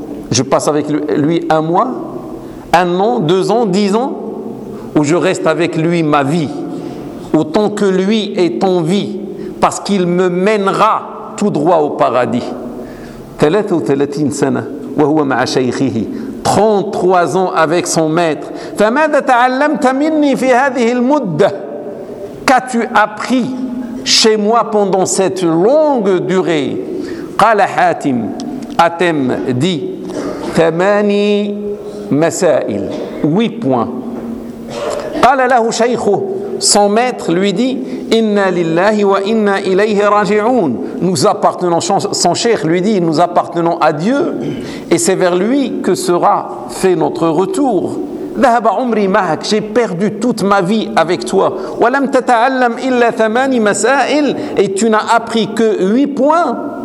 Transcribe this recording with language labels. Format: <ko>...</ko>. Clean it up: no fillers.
<fr>Je passe avec lui un mois, un an, deux ans, 10 ans, ou je reste avec lui ma vie, autant que lui est en vie, parce qu'il me mènera tout droit au paradis. 33 ans,</fr> <ar>wa huwa ma'a shaykhihi,</ar> <fr>33 ans avec son maître.</fr> <ar>فماذا تعلمت مني في هذه المدة?</ar> <fr>Qu'as-tu appris chez moi pendant cette longue durée?</fr> <ar>قال حاتم,</ar> <fr>Hatem dit,</fr> <ar>8 مسائل,</ar> <fr>8 points.</fr> <ar>قال له شيخه,</ar> <fr>son maître lui dit,</fr> <ar>إنا لله وإنا إليه راجعون.</ar> <fr>Nous appartenons, son cheikh lui dit, nous appartenons à Dieu et c'est vers lui que sera fait notre retour.</fr> <ar>ذهب عمري معك,</ar> <fr>j'ai perdu toute ma vie avec toi.</fr> <ar>ولم تتعلم إلا 8 مسائل,</ar> <fr>et tu n'as appris que 8 points.</fr>